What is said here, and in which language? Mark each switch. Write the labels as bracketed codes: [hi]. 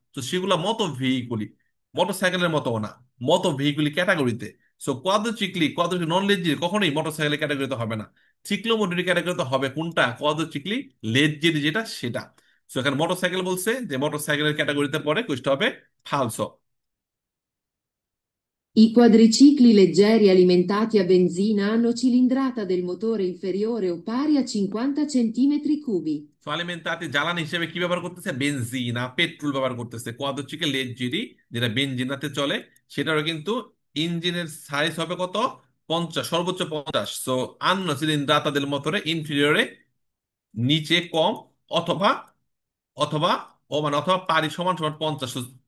[bn] তো সেগুলা মতো ভেহিকুলি, মোটর সাইকেলের মতো না, মতো ভেহিকুলি ক্যাটাগরিতে। সো কোয়াদ্রোচিক্লি, কোয়াদ্রোচিক্লি নন লেজেরি কখনোই মোটর সাইকেলের ক্যাটাগরিতে হবে না। চিকলো মোটরি ক্যাটাগরিতে হবে কোনটা? কোয়াদ্রোচিক্লি লেজেরি যেটা, সেটা। সো এখানে মোটরসাইকেল বলছে, যে মোটরসাইকেলের ক্যাটাগরিতে পড়ে, কোষ্টা হবে ফালসো। [it] I quadricicli leggeri alimentati a benzina hanno cilindrata del motore inferiore o pari a 50 centimetri cubi. [bn] ফালিমেন্তাতে জ্বালানি হিসেবে কি ব্যবহার করতেছে? বেনজিন, পেট্রোল ব্যবহার করতেছে। কোয়াদ হচ্ছে কি লেজেরি, যেটা বেনজিনাতে চলে, সেটারও কিন্তু ইঞ্জিনের সাইজ হবে কত? 50, সর্বোচ্চ 50। সো আন্ন সিলিন্ড্রাতা দেল মোটরে ইনফিরিয়রে, নিচে কম, অথবা অথবা ও মানে অথবা পারি সমান সমান 50।